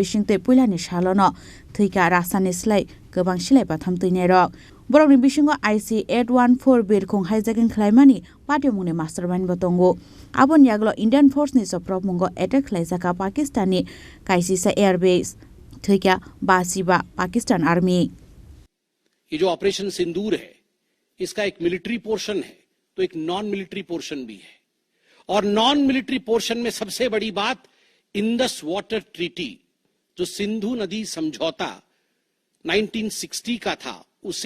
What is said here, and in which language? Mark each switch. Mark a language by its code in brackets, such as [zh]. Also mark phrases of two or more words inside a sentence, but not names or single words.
[trp] bisingte puilani salono thuika rasani slai gobang silai batham tuine rok borok ni bisingo IC 814 birkhung hijacking khlaimani patyomungni mastermind botongo abon yaglo [en] Indian force [trp] ni soprop mungo attack khlaijaka Pakistani kaisisa airbase thuika basiba [en] Pakistan army [hi] ये जो ऑपरेशन सिंदूर है इसका एक [en] military portion [hi] है तो एक [en] non military portion [hi] भी है और [en] non military portion [hi] में सबसे बड़ी बात [en] Indus Water Treaty [hi] जो सिंधु नदी समझौता 1960 का था उसे